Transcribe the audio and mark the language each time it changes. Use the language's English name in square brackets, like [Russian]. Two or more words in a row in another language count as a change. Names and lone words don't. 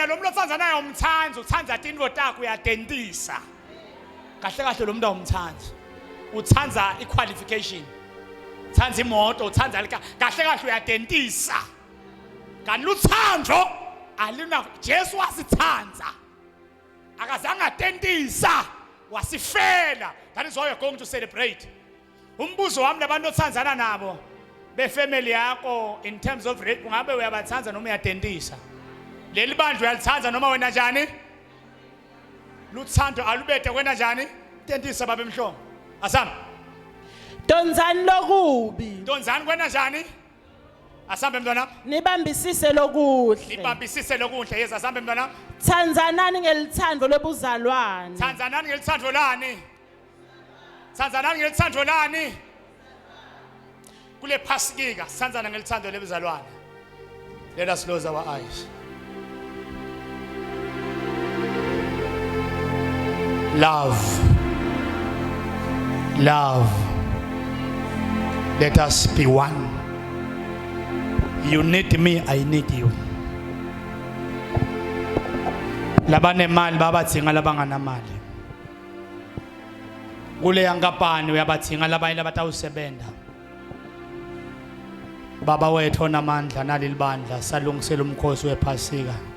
[Swati] lo muntu othanza naye umthanzo uthanza tinto takho uyadentisa kahle kahle lo muntu awumthanzi uthanza iqualification uthanza imoto uthanza kahle kahle uyadentisa kanti luthando alina Jesu wasithanza akazange atentisa wasifela. [English] That is why we are going to celebrate. [Swati] Umbuzo wami labantu othanzana nabo befamily yakho [English] in terms of [Swati] rate ungabe uyabathanza noma uyatentisa leli bandla uyalithanza noma wena njani luthando alubethe kwena njani tentisa babe mhlongo asami Donzani lokubi. Donzani kwena njani asambe mntwana Nibambisise lokuhle. ibambisise lokuhle yeza asambe mntwana Thanzanani ngelithando lobuzalwane. thanzanani ngelithando lani thanzanani ngelithando lani kule Pasika thanzana ngelithando lebuzalwane. [English] Let us close our eyes. Love. Let us be one. You need me, I need you. [Swati] Labane mali babathinga labangana mali. Kule yankapani uyabathinga labanye labatawusebenta. Baba wethu onamandla naleli bandla salungisela umkhosi wePhasika.